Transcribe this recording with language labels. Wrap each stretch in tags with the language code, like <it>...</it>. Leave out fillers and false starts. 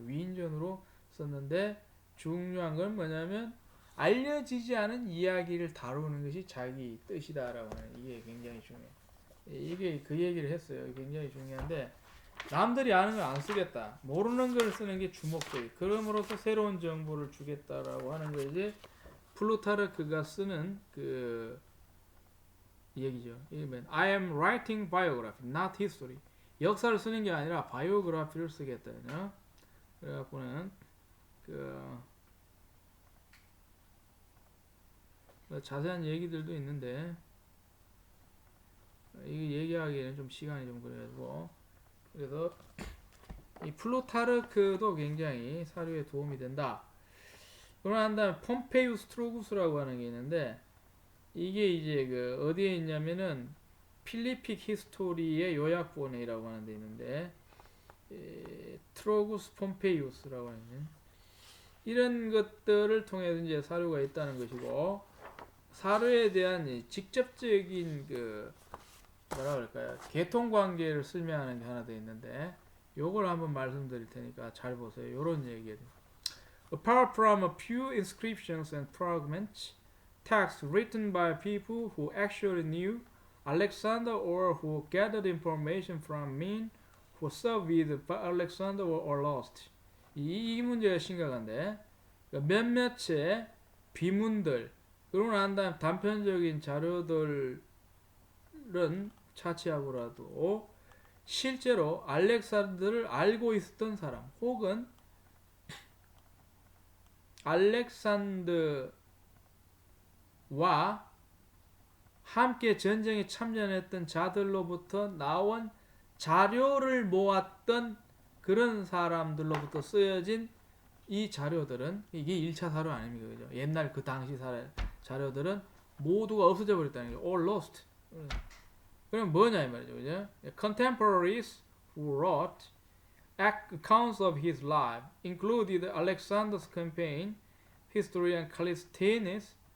<ko>위인전으로 썼는데 중요한 건 뭐냐면 알려지지 않은 이야기를 다루는 것이 자기 뜻이다라고 하는 이게 굉장히 중요해요. 이게 그 얘기를 했어요. 굉장히 중요한데 남들이 아는 걸 안 쓰겠다. 모르는 걸 쓰는 게 주목적이. 그럼으로써 새로운 정보를 주겠다라고 하는 것이 플루타르크가 쓰는 그 얘기죠.</ko> <en>I am writing biography, not history.</en> <ko>역사를 쓰는 게 아니라 바이오그래피를 쓰겠다요. 그래갖고는 자세한 얘기들도 있는데 이거 얘기하기에는 좀 시간이 좀 그래가지고 그래서 이 플루타르크도 굉장히 사료에 도움이 된다. 그러고 난 다음에 폼페이우스 트로구스라고 하는 게 있는데 이게 이제 그 어디에 있냐면은 필리픽 히스토리의 요약본이라고 하는 데 있는데 트로구스 폼페이우스라고 하는 이런 것들을 통해서 이제 사료가 있다는 것이고 사료에 대한 직접적인 그 뭐라 그럴까요? 계통 관계를 설명하는 게 하나 더 있는데 요걸 한번 말씀드릴 테니까 잘 보세요. 요런 얘기예요.</ko> <en>Apart from a few inscriptions and fragments, texts written by people who actually knew Alexander or who gathered information from men who served with Alexander were lost.</en> <ko>이 문제가 심각한데 몇몇의 비문들 그러고 난 다음 단편적인 자료들은 차치하고라도 실제로 알렉산더를 알고 있었던 사람 혹은 알렉산더와 함께 전쟁에 참전했던 자들로부터 나온 자료를 모았던 그런 사람들로부터 쓰여진 이 자료들은 이게 1차 사료 아닙니까? 그죠? 옛날 그 당시 자료들은 모두가 없어져 버렸다는 거죠.</ko> <en>All lost.</en> <ko>그럼 뭐냐 이 말이죠. 그죠?</ko> <en>Contemporaries who wrote accounts of his life included Alexander's campaign, history and Callisthenes.</en>